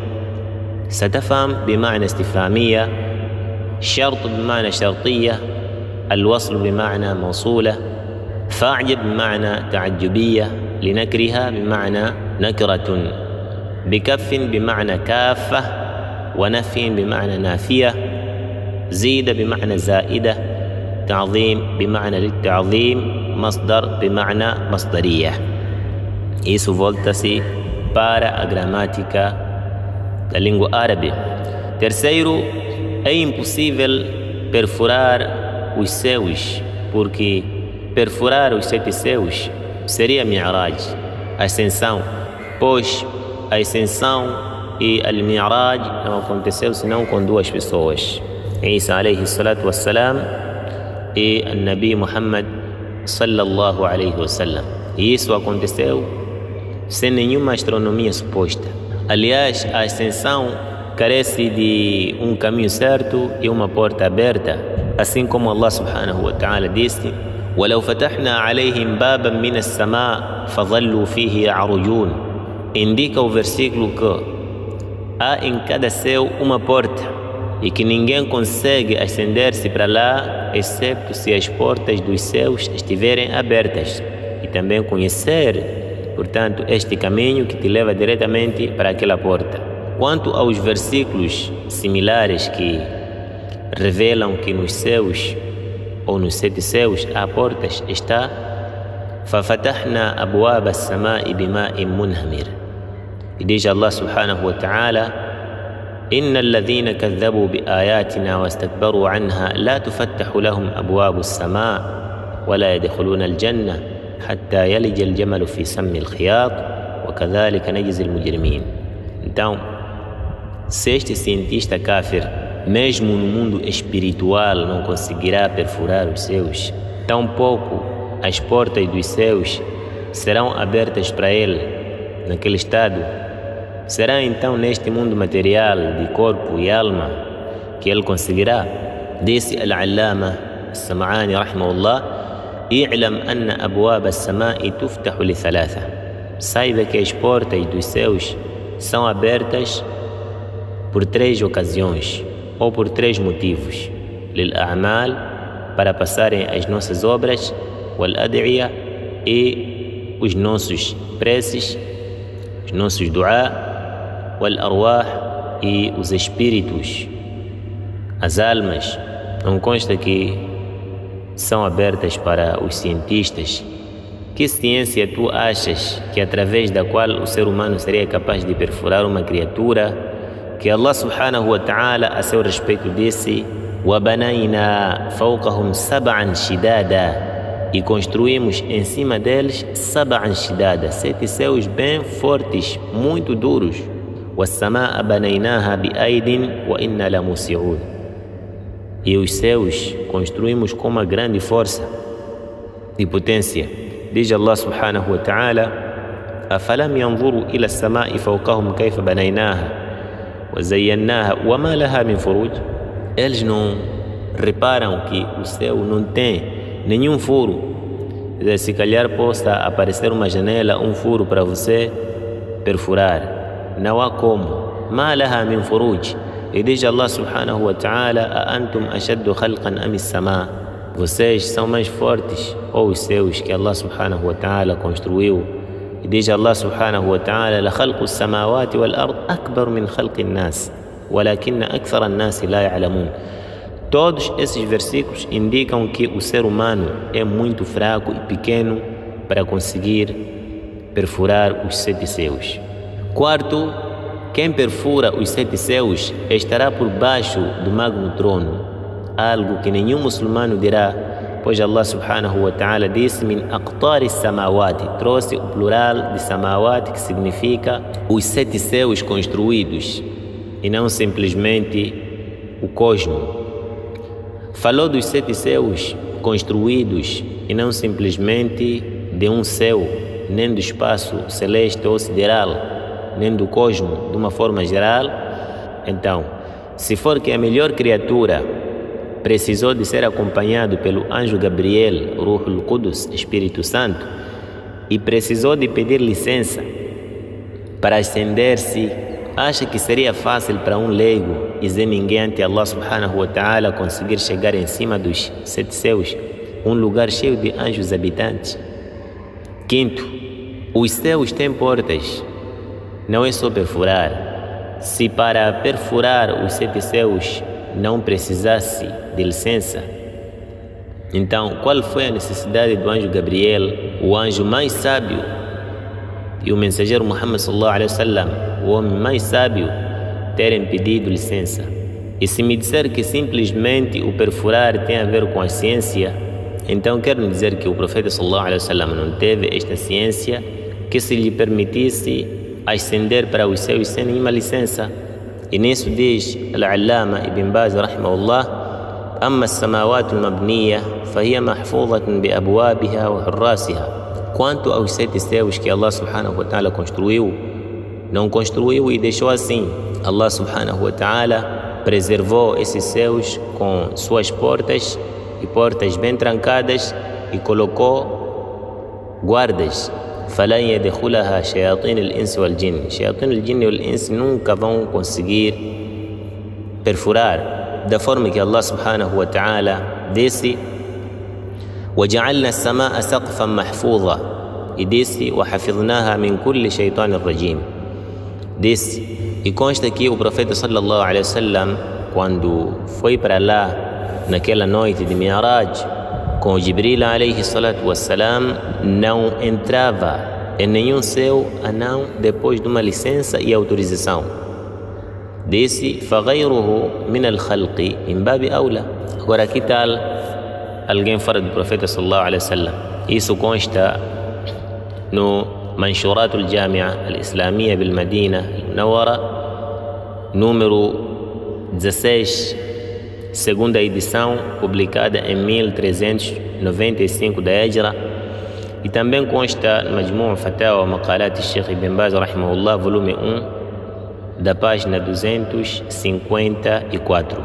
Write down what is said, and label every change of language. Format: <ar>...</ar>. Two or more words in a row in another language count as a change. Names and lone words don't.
<ar>ستفهم بمعنى استفهامية، شرط بمعنى شرطية، الوصل بمعنى موصولة، فاعجب بمعنى تعجبية، لنكرها بمعنى نكرة، بكف بمعنى كافة، ونفي بمعنى نافية، زيد بمعنى زائدة، تعظيم بمعنى للتعظيم، مصدر بمعنى مصدرية.</ar> <pt>Isso volta-se para a gramática da língua árabe. Terceiro, é impossível perfurar os céus, porque perfurar os 7 céus seria Mi'raj, ascensão, pois a ascensão e al-Mi'raj não aconteceu senão com 2 pessoas, Isa</pt> <ar>عليه الصلاة والسلام</ar> <pt>e o Nabi Muhammad</pt> <ar>صلى الله عليه وسلم.</ar> <pt>E isso aconteceu sem nenhuma astronomia suposta. Aliás, a ascensão carece de um caminho certo e uma porta aberta, assim como Allah</pt> <ar>سبحانه وتعالى</ar> <pt>disse:</pt> <ar>وَلَوْ فَتَحْنَا عَلَيْهِمْ بَابًا مِنَ السَّمَاءِ فَظَلُّوا فِيهِ يَعْرُجُونَ.</ar> <pt>Indica o versículo que há em cada céu uma porta e que ninguém consegue ascender-se para lá, excepto se as portas dos céus estiverem abertas, e também conhecer, portanto, este caminho que te leva diretamente para aquela porta. Quanto aos versículos similares que revelam que nos céus ou nos 7 céus há portas, está</pt> <ar>فَفَتَحْنَا أَبْوَابَ السَّمَاءِ بِمَاءٍ مُنْهَمِرٍ.</ar> <pt>E diz Allah</pt> <ar>سبحانه وتعالى: إن الذين كذبوا بآياتنا واستكبروا عنها لا تفتح لهم أبواب السماء ولا يدخلون الجنة حتى يلج الجمل في سم الخياط وكذلك نجزي المجرمين.</ar> <pt>Então, se este cientista kafir, mesmo no mundo espiritual, não conseguirá perfurar os céus, tampouco as portas dos céus serão abertas para ele naquele estado. Será então neste mundo material de corpo e alma que ele conseguirá? Disse Al-Allama As-Sam'ani rahimahullah:</pt> <ar>اعلم أن أبواب السماء تفتح لثلاثة.</ar> <pt>Saiba que as portas dos céus são abertas por 3 ocasiões ou por 3 motivos: للأعمال, para passarem as nossas obras, والأدعية, e os nossos preces, os nossos duá, والأرواح, e os espíritos, as almas. Não consta que são abertas para os cientistas. Que ciência tu achas que através da qual o ser humano seria capaz de perfurar uma criatura que Allah</pt> <ar>سبحانه وتعالى</ar> <pt>a seu respeito disse:</pt> <ar>وَبَنَيْنَا فَوْقَهُمْ سَبْعًا شِدَادًا,</ar> <pt>e construímos em cima deles</pt> <ar>سبعا شدادا,</ar> <pt>7 céus bem fortes, muito duros.</pt> <ar>وَالسَّمَاءَ بَنَيْنَاهَا بِأَيْدٍ وَإِنَّا لَمُوسِعُونَ,</ar> <pt>e os céus construímos com uma grande força e potência. Diz Allah</pt> <ar>سبحانه وتعالى: أَفَلَمْ يَنْظُرُوا إِلَى السَّمَاءِ فَوْقَهُمْ كَيْفَ بَنَيْنَاهَا وَزَيَّنَّاهَا وَمَا لَهَا مِنْ فُرُوجٍ.</ar> <pt>Eles não reparam que o céu não tem nenhum furo. Se calhar possa aparecer uma janela, um furo para você perfurar. Não há como.</pt> <ar>ما لها من فروج.</ar> <pt>E diz Allah</pt> <ar>سبحانه وتعالى: أَأَنْتُمْ أَشَدُّ خَلْقًا أَمِ السَّمَاء.</ar> <pt>Vocês são mais fortes ou os céus que Allah</pt> <ar>سبحانه وتعالى</ar> <pt>construiu? E diz Allah</pt> <ar>سبحانه وتعالى: لَخَلْقُ السَّمَاوَاتِ وَالْأَرْضِ أَكْبَرُ مِنْ خَلْقِ النَّاسِ وَلَكِنَّ أَكْثَرَ النَّاسِ لَا يَعْلَمُونَ.</ar> <pt>Todos esses versículos indicam que o ser humano é muito fraco e pequeno para conseguir perfurar os 7 céus. Quarto, quem perfura os 7 céus estará por baixo do magno trono, algo que nenhum muçulmano dirá, pois Allah</pt> <ar>سبحانه وتعالى</ar> <pt>disse</pt> <ar>من أقطار سماوات,</ar> <pt>trouxe o plural de samawati, que significa os 7 céus construídos e não simplesmente o cosmo. Falou dos 7 céus construídos e não simplesmente de um céu, nem do espaço celeste ou sideral, nem do cosmo de uma forma geral. Então, se for que a melhor criatura precisou de ser acompanhado pelo anjo Gabriel, Ruhul Qudus, Espírito Santo, e precisou de pedir licença para ascender-se, acha que seria fácil para um leigo e sem ninguém ante Allah</pt> <ar>سبحانه وتعالى</ar> <pt>conseguir chegar em cima dos 7 céus, um lugar cheio de anjos habitantes? Quinto, os céus têm portas, não é só perfurar. Se para perfurar os 7 céus não precisasse de licença, então qual foi a necessidade do anjo Gabriel, o anjo mais sábio, e o mensageiro Muhammad</pt> <ar>صلى الله عليه وسلم,</ar> <pt>o homem mais sábio, terem pedido licença? E se me disser que simplesmente o perfurar tem a ver com a ciência, então quero dizer que o profeta</pt> <ar>صلى الله عليه وسلم</ar> <pt>não teve esta ciência que se lhe permitisse ascender para os céus sem nenhuma licença. E nisso diz</pt> <ar>Al-Allama Ibn Baz rahimahullah: أما السماوات المبنية فهي محفوظة بأبوابها وحراسها.</ar> <pt>Quanto aos 7 céus que Allah</pt> <ar>سبحانه وتعالى</ar> <pt>construiu, não construiu e deixou assim. Allah</pt> <ar>سبحانه وتعالى</ar> <pt>preservou esses céus com suas portas, e portas bem trancadas, e colocou guardas.</pt> <ar>فَلَنْ يَدْخُلَهَا شَيَاطِينُ الْإِنْسِ وَالْجِنِّ. شياطين الجن والإنس</ar> <pt>nunca vão conseguir perfurar, da forma que Allah</pt> <ar>سبحانه وتعالى</ar> <pt>disse:</pt> <ar>وَجَعَلْنَا السَّمَاءَ سَقْفًا مَحْفُوظًا,</ar> <pt>e disse:</pt> <ar>وَحَفِظْنَاهَا مِنْ كُلِّ شَيْطَانٍ رَجِيمٍ.</ar> <pt>Disse, e consta que o profeta</pt> <ar>صلى الله عليه وسلم,</ar> <pt>quando foi para lá naquela noite de Mi'raj com Jibril</pt> <ar>عليه الصلاة والسلام,</ar> <pt>não entrava em nenhum céu a não depois de uma licença e autorização. Disse:</pt> <ar>فَغَيْرُهُ مِنَ الْخَلْقِ مِنْ بَابِ أَوْلَى.</ar> <pt>Agora, que tal alguém fora do profeta</pt> <ar>صلى الله عليه وسلم?</ar> <pt>Isso consta no Manshurat al-Jami'a al-Islamiyya bil-Madina al-Munawwara, número 16, segunda edição, publicada em 1395 da Hijra, e também consta no Majmu' Fatawa Maqalat al-Sheikh Ibn Baz rahimahullah, volume 1, da página 254.</pt>